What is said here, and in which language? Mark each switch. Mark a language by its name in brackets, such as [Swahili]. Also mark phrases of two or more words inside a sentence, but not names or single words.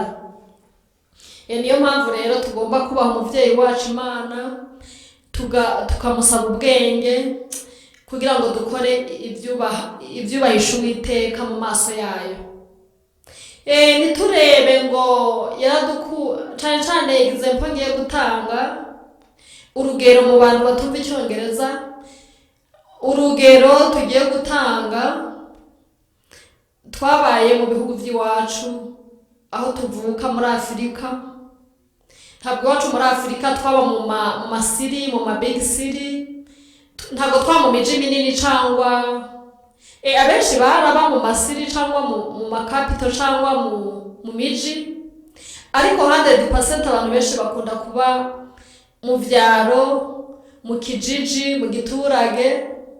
[Rundi] Niyo mpamvu rero tugomba kubaha umuvyeyi wacu Imana, tukamusaba ubwenge kugira ngo dukore ivyubahisha Uwiteka mu maso yayo. Niturebe ngo cane cane example ngiye gutanga urugero mu bantu batumva Icyongereza. Urugero tugiye gutanga, twabaye mu bihugu by'iwacu aho tuvuka muri Afurika. Ntabwo iwacu muri Afurika twaba mu masiri, mu [English] big city, [Rundi] ntabwo twaba mu miji minini cyangwa abenshi baraba mu masiri cyangwa mu capital cyangwa mu miji, ariko 100% abantu benshi bakunda kuba mu vyaro, mu kijiji, mu giturage.